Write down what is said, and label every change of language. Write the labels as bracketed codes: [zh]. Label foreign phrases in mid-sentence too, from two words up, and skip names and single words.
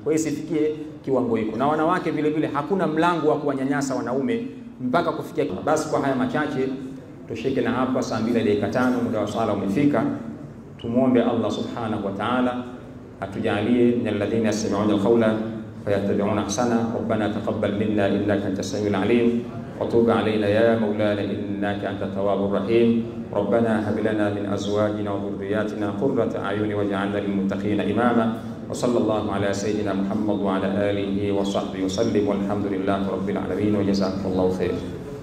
[sw] Kwa hiyo sifikie kiwango hiko. Na wanawake vile vile hakuna mlango wa kuwanyanyasa wanaume mpaka kufikia. Basi kwa haya machache tushike na hapa, saa 2:05 muda wa swala umefika. Tumuombe Allah [ar] سبحانه وتعالى [sw] atujalie [ar] من الذين يستمعون القول فيتبعون أحسن. ربنا تقبل منا إنك أنت السميع العليم وتب علينا يا مولانا إنك أنت التواب الرحيم. ربنا هب لنا من ازواجنا وذرياتنا قرة اعين واجعلنا للمتقين اماما. وصلى الله على سيدنا محمد وعلى اله وصحبه وسلم والحمد لله رب العالمين وجزاكم الله خير.